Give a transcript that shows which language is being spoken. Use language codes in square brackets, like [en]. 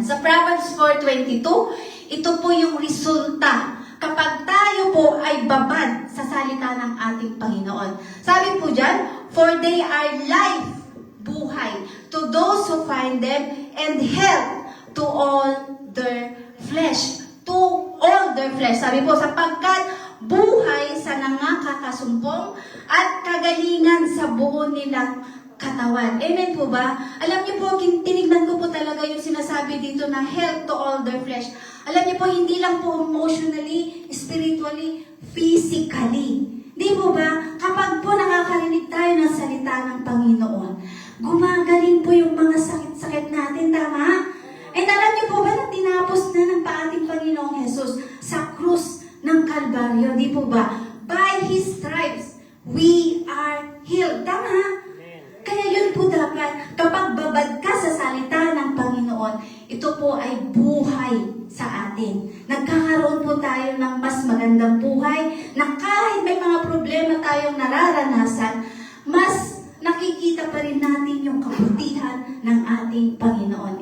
[tl] Sa Proverbs 4:22, ito po yung resulta kapag tayo po ay babad sa salita ng ating Panginoon. Sabi po dyan, [en] for they are life, buhay, to those who find them, and health to all their flesh. To all their flesh. [tl] Sabi po, sapagkat buhay sa nangakakasumpong at kagalingan sa buo nilang katawan. Amen po ba? Alam niyo po, tinignan ko po talaga yung sinasabi dito na [en] health to all their flesh. [tl] Alam niyo po, hindi lang po [en] emotionally, spiritually, physically. [tl] Di po ba? Kapag po nakakarinig tayo ng salita ng Panginoon, gumagaling po yung mga sakit-sakit natin, tama? At alam niyo po ba na tinapos na ng ating Panginoong Jesus sa krus ng Kalbaryo, di po ba? [en] By His stripes, we are healed. [tl] Tama? Kaya yun po dapat, kapag babad ka sa salita ng Panginoon, ito po ay buhay sa atin. Nagkakaroon po tayo ng mas magandang buhay, na kahit may mga problema tayong nararanasan, mas nakikita pa rin natin yung kabutihan ng ating Panginoon.